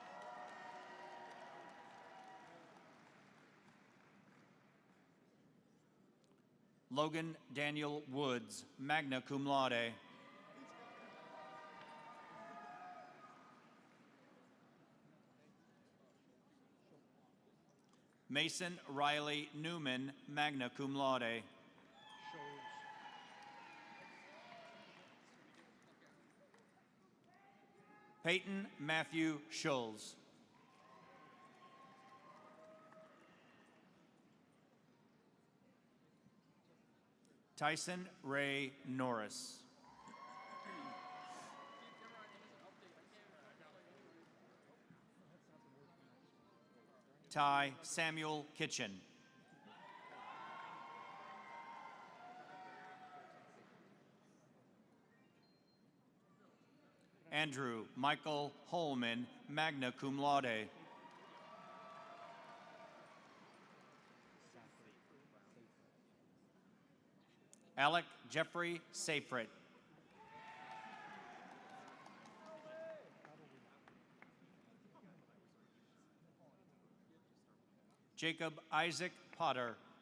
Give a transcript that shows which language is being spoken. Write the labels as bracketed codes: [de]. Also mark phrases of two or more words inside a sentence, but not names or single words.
[en] Logan Daniel Woods, [la] magna cum laude. [en] Mason Riley Newman, [la] magna cum laude. [en] Peyton Matthew Schulz. Tyson Ray Norris. Ty Samuel Kitchen. Andrew Michael Holman, [la] magna cum laude. [en] Alec Jeffrey Seyfried. Jacob Isaac Potter.